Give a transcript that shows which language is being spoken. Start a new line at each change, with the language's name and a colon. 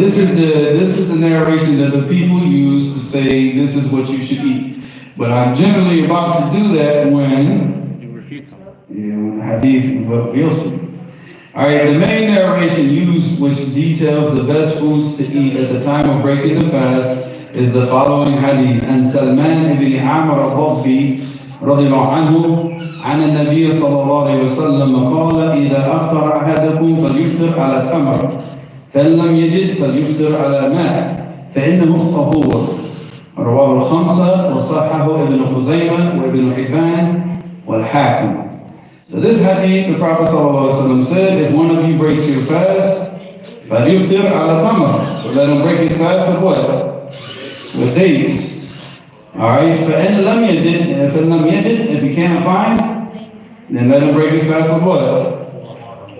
English: This is the narration that the people use to say this is what you should eat. But I'm generally about to do that when You refute someone. when the hadith reveals it. Alright, the main narration used, which details the best foods to eat at the time of breaking the fast, is the following hadith.
Arabic: And Salman ibn Amr al-Dabbi رضي الله عنه عن النبي صلى الله عليه وسلم قال إذا أفطر أحدكم فليفطر على تمر فإن لم يجد فليفطر على ماء فإنه طهور. رواه الخمسة وصححه ابن خزيمة وابن حبان والحاكم.
English: So this hadith, the Prophet ﷺ said, if one of you breaks your fast,
Arabic: فليفطر على تمر.
English: So let him break his fast with what? with dates. Alright,
Arabic: فَإِنْ لَمْ يَجِدْ,
English: if you can't find, then let him break his fast with what?